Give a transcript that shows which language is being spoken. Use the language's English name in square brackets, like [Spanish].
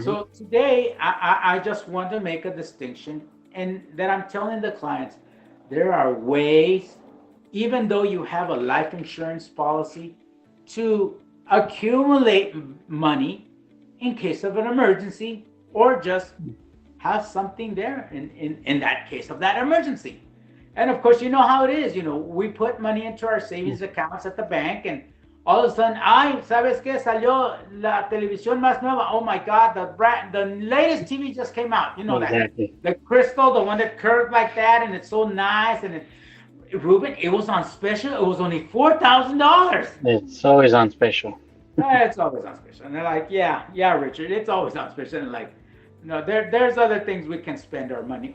[English] So today, I just want to make a distinction, and that I'm telling the clients, there are ways, even though you have a life insurance policy, to accumulate money in case of an emergency, or just have something there in that case of that emergency. And of course, you know how it is. You know, we put money into our savings accounts at the bank, and all of a sudden, [Spanish] ay, ¿sabes qué? Salió la televisión más nueva. [English] Oh my God, the latest TV just came out. You know Exactly. that, the crystal, the one that curved like that, and it's so nice. And Ruben, it was on special. It was only $4,000. It's always on special. It's always on special. And they're like, yeah, Richard, it's always on special. And like, no, there's other things we can spend our money.